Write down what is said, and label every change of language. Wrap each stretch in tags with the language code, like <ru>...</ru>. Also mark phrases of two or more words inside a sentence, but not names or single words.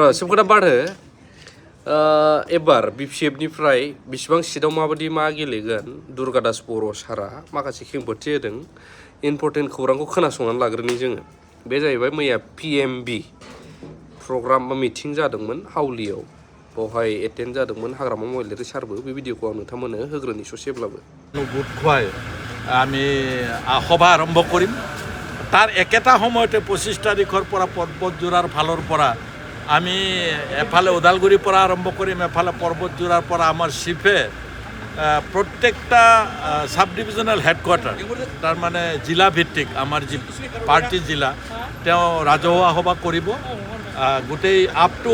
<brx>र' सोबखोथा बारहो एबार BPF निफ्राय बिसिबां सिटआव माबायदि मा गेलेगोन दुर्गादास बर' सारा माखासे खेंफोरथि होदों इम्पर्टेन्ट खौरांखौ खोनासंनानै लाग्रोनि जोङो बे जाहैबाय मैया PMB प्रग्राम बा मिटिं जादोंमोन हाउलियाव बेवहाय एटेन्ड जादोंमोन हाग्रामा महिलारि सारबो बे भिडिअखौ आं नोंथांमोननो होग्रोनि ससेब्लाबो</brx> <as>গোট খুৱাই আমি সভা আৰম্ভ কৰিম তাৰ একেটা সময়তে 25 তাৰিখৰ পৰা পৰ্বতজোৰাৰ ফালৰ পৰা আমি এফালে ওদালগুৰিৰ পৰা আৰম্ভ কৰিম এফালে পৰ্বতজোৰাৰ পৰা আমাৰ চিফে প্ৰত্যেকটা</as> <en>sub divisional headquarter</en> <as>তাৰমানে জিলা ভিত্তিক আমাৰ যি পাৰ্টি জিলা তেওঁ ৰাজহুৱা সভা কৰিব গোটেই</as> <en>up to</en>